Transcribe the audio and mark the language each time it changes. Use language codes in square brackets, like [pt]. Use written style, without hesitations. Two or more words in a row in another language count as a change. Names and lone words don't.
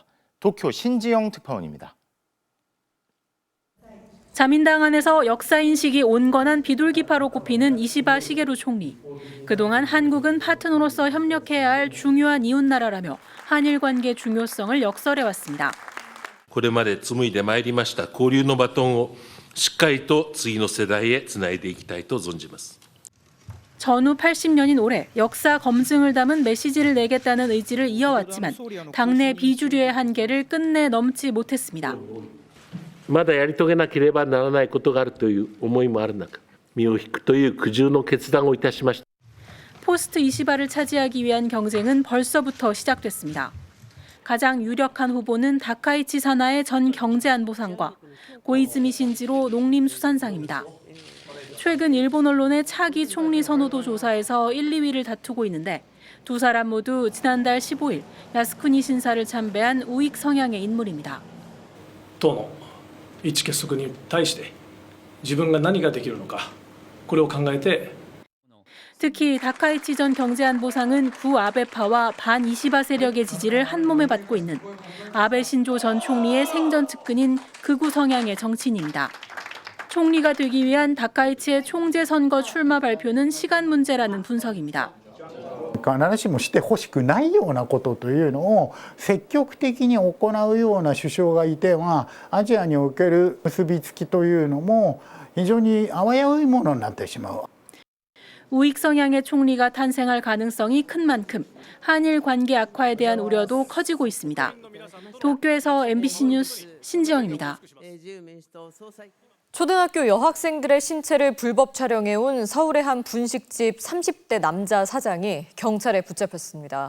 [ko] 도쿄 신지영 특파원입니다. 자민당 안에서 역사인식이 온건한 비둘기파로 꼽히는 이시바 시게루 총리. 그동안 한국은 파트너로서 협력해야 할 중요한 이웃나라라며 한일 관계 중요성을 역설해왔습니다. [ja] これまで紡いでまいりました交流のバトンをしっかりと次の世代へつないでいきたいと存じます。 [ko] 전후 80년인 올해 역사 검증을 담은 메시지를 내겠다는 의지를 이어왔지만 당내 비주류의 한계를 끝내 넘지 못했습니다. [ja] まだやり遂げなければならないことがあるという思いもある中、身を引くという苦渋の決断をいたしました。 [ko] 포스트 이시바를 차지하기 위한 경쟁은 벌써부터 시작됐습니다. 가장 유력한 후보는 다카이치 사나의 전 경제안보상과 고이즈미 신지로 농림수산상입니다. 최근 일본 언론의 차기 총리 선호도 조사에서 1, 2위를 다투고 있는데 두 사람 모두 지난달 15일 야스쿠니 신사를 참배한 우익 성향의 인물입니다. [ja] 党の一結束に対して自分が何ができるのかこれを考えて [ko] 특히 다카이치 전 경제안보상은 구 아베파와 반 이시바 세력의 지지를 한몸에 받고 있는 아베 신조 전 총리의 생전 측근인 극우 성향의 정치인입니다. 총리가 되기 위한 다카이치의 총재 선거 출마 발표는 시간 문제라는 분석입니다. [ja] 必ずしもしてほしくないようなことというのを積極的に行うような首相がいてはアジアにおける結びつきというのも非常に危ういものになってしまう。 [ko] 우익 성향의 총리가 탄생할 가능성이 큰 만큼 한일 관계 악화에 대한 우려도 커지고 있습니다. 도쿄에서 MBC 뉴스 신지영입니다. 초등학교 여학생들의 신체를 불법 촬영해온 서울의 한 분식집 30대 남자 사장이 경찰에 붙잡혔습니다.